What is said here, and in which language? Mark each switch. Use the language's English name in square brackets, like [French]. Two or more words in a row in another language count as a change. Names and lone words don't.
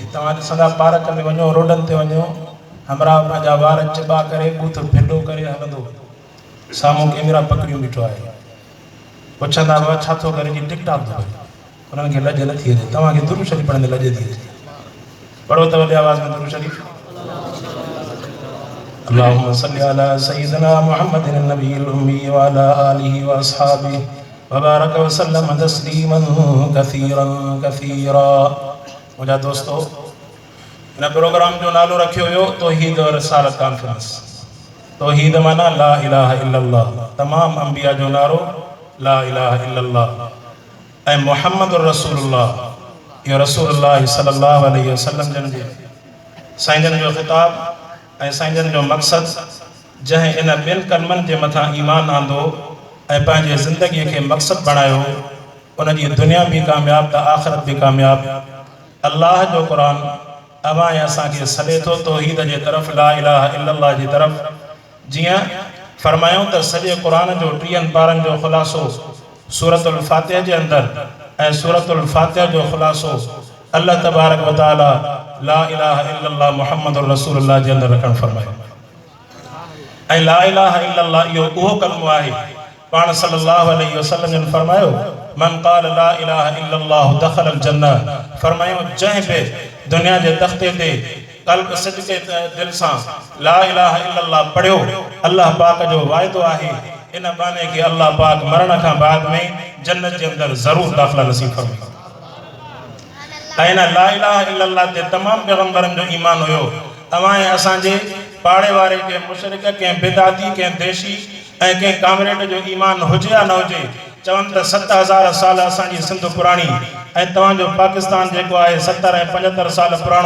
[Sindhi] तव्हां ॾिसंदा पार्क में वञो, रोडनि ते वञो, हमरा पंहिंजा वार चिॿा करे बूथ फिटो करे हलंदो, साम्हूं कैमरा पकड़ियूं बीठो आहे। पुछंदा हुआ छा थो करे जी टिकटॉक थो करे। उन्हनि खे लॼ न थी अचे। तव्हांखे दुरूद शरीफ पढ़ंदे लॼ थी अचे। पढ़ो त वॾे आवाज़ में दुरूद शरीफ। [Arabic] اللهم صل على سيدنا محمد النبي الأمي وعلى آله وأصحابه وبارك وسلم تسليما كثيرا كثيرا. [Sindhi] मुंहिंजा दोस्तो, हिन प्रोग्राम जो नालो रखियो हुयो तौहीद और रिसालत कॉन्फ्रेंस। तौहीद माना [Arabic] لا إله إلا الله. [Sindhi] तमाम अंबिया जो नारो [Arabic] لا إله إلا الله [Sindhi] ऐं [Arabic] محمد رسول الله. [Sindhi] इहो रसूलुल्लाह [Arabic] صلى الله عليه وسلم [Sindhi] जन जे साईं जन जो ख़िताब ऐं साईं जन जो मक़सदु, जंहिं इन ॿिनि कलमनि जे मथां ईमान आंदो ऐं पंहिंजे ज़िंदगीअ खे मक़सदु बणायो, उन जी दुनिया बि कामयाबु त आख़िरत बि कामयाबु। अल्लाह जो क़ुर अवां ऐं असांखे सॾे थो तौहीद जे तरफ़, [Arabic] لا إله إلا الله [Sindhi] जी तरफ़। जीअं फरमायूं त सॼे क़ुर जो 30 पारनि जो ख़ुलासो सूरतुल फातिहा जे अंदरि ऐं सूरतुल फातिहा जो ख़ुलासो [Arabic] الله تبارك وتعالى لا إله إلا الله محمد رسول الله [Sindhi] जे अंदरि रखणु फरमायो। ऐं [Arabic] لا إله إلا الله [Sindhi] इहो उहो कलमो आहे पाण [Arabic] صلى الله عليه وسلم [Sindhi] जन फरमायो, [Arabic] من قال لا إله إلا الله دخل الجنة. [Sindhi] फरमायो जंहिं बि दुनिया जे तख़्ते ते क़ल्ब सिदक़े दिल सां [Arabic] لا إله إلا الله [Sindhi] पढ़ियो, अल्लाह पाक जो वाइदो आहे इन बाने के अल्लाह पाक मरण खां बाद में जन्नत के अंदर जरूर दाखिला नसीब फरमाए। ऐं [Arabic] لا إله إلا الله [Sindhi] ते तमाम पैगंबरन जो ईमान हुयो। अवां असांजे पाड़े वारे के मुशरिक के बिदाती के देशी ऐं के कामरेड जो ईमान हुजे या न हुजे, चवनि त 7000 साल असांजी सिंध पुराणी ऐं तव्हांजो पाकिस्तान जेको आहे 70 ऐं 75 साल पुराणो।